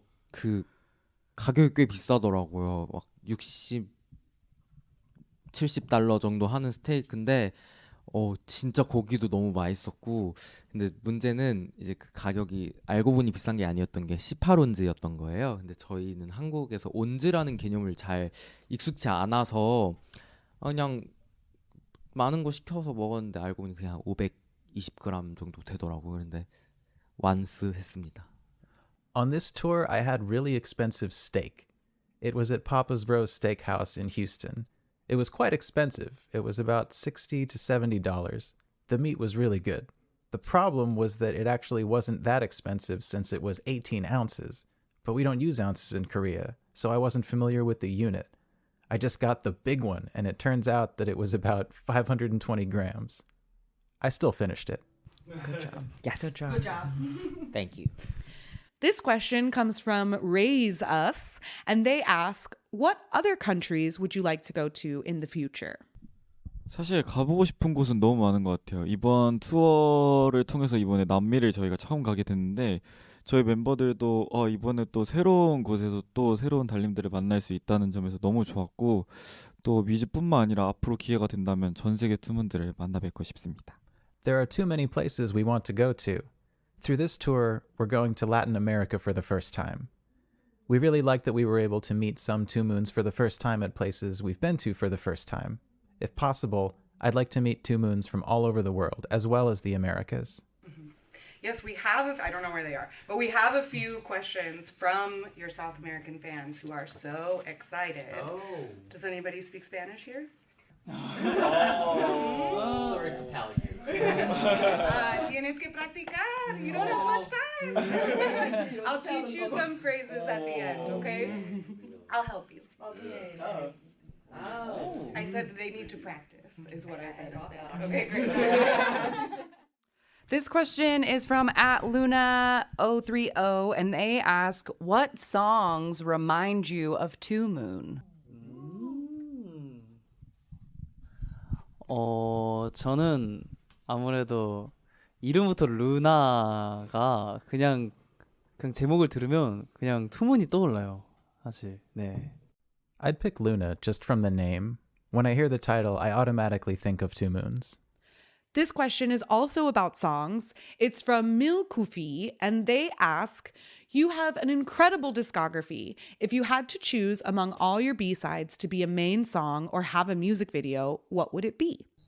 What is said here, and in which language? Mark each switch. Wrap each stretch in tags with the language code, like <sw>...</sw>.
<ko>그 가격이 꽤 비싸더라고요. 막 60, $70 정도 하는 스테이크인데 진짜 고기도 너무 맛있었고 근데 문제는 이제 그 가격이 알고 보니 비싼 게 아니었던 게 18온즈였던 거예요. 근데 저희는 한국에서 온즈라는 개념을 잘 익숙치 않아서 그냥 많은 거 시켜서 먹었는데 알고 보니 그냥 520g 정도 되더라고요. 그런데 완스했습니다.</ko> <en>On this tour, I had really expensive steak. It was at Papa's Bros Steakhouse in Houston. It was quite expensive. It was about $60 to $70. The meat was really good. The problem was that it actually wasn't that expensive since it was 18 ounces. But we don't use ounces in Korea, so I wasn't familiar with the unit. I just got the big one, and it turns out that it was about 520 grams. I still finished it. Good job. Yes. Good job. Good job. Thank you. This question comes from Raise Us, and they ask, what other countries would you like to go to in the future?</en> <ko>사실 가보고 싶은 곳은 너무 많은 것 같아요. 이번 투어를 통해서 이번에 남미를 저희가 처음 가게 됐는데 저희 멤버들도 이번에 또 새로운 곳에서 또 새로운 달님들을 만날 수 있다는 점에서 너무 좋았고 또 뮤직뿐만 아니라 앞으로 기회가 된다면 전 세계 투문들을 만나 뵙고 싶습니다.</ko> <en>There are too many places we want to go to. Through this tour, we're going to Latin America for the first time. We really like that we were able to meet some Two Moons for the first time at places we've been to for the first time. If possible, I'd like to meet Two Moons from all over the world, as well as the Americas. Yes, we have, I don't know where they are, but we have a few questions from your South American fans who are so excited. Does anybody speak Spanish here? Sorry to tell you.</en> <es>Tienes que practicar.</es> <en>You don't have much time. I'll teach you some phrases at the end, okay? I'll help you. I said they need to practice, is what I said. Okay, great. This question is from @Luna030, and they ask, what songs remind you of Two Moon?</en> <ko>저는 아무래도 이름부터 루나가 그냥 제목을 들으면 그냥 투문이 떠올라요. 사실. 네.</ko> <en>I'd pick Luna just from the name. When I hear the title, I automatically think of Two Moons. This question is also about songs. It's from Milkufi, and they ask, you have an incredible discography. If you had to choose among all your B-sides to be a main song or have a music video, what would it be?</en>